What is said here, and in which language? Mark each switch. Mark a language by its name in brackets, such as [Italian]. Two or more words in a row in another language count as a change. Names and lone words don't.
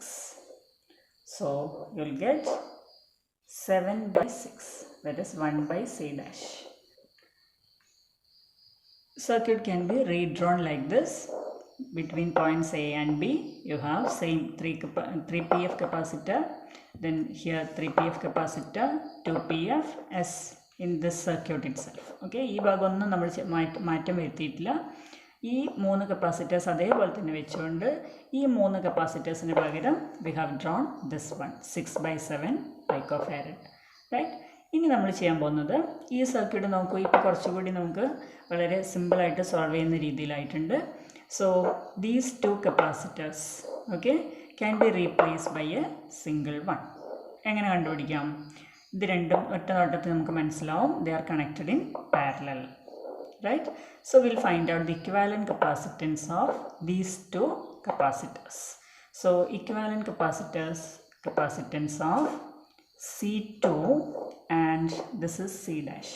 [English] So you will get 7/6, that is 1/C'. Circuit can be redrawn like this. Between points A and B, you have same 3pf capacitor, then here 3pf capacitor, 2pf as in this circuit itself. [Malayalam] Okay, ഈ ഭാഗമൊന്നും നമ്മൾ മാറ്റം വരുത്തിയിട്ടില്ല. ഈ 3 കപ്പാസിറ്റേഴ്സ് അതേപോലെ തന്നെ വെച്ചുകൊണ്ട് ഈ 3 കപ്പാസിറ്റേഴ്സിന് പകരം [English] we have drawn this one [Malayalam] 6/7 പിക്കോഫാരഡ്, റൈറ്റ്? ഇനി നമ്മൾ ചെയ്യാൻ പോകുന്നത് ഈ സർക്യൂട്ട് നോക്കൂ. ഇപ്പോൾ കുറച്ചുകൂടി നമുക്ക് വളരെ സിമ്പിളായിട്ട് സോൾവ് ചെയ്യുന്ന രീതിയിലായിട്ടുണ്ട്. [English] So these 2 capacitors, okay, can be replaced by a single one. [Malayalam] എങ്ങനെ കണ്ടുപിടിക്കാം? ഇത് രണ്ടും ഒറ്റ നോട്ടത്തിൽ നമുക്ക് മനസ്സിലാവും. [English] They are connected in parallel, right? So we'll find out the equivalent capacitance of these 2 capacitors. So equivalent capacitance of C2 and this is C'.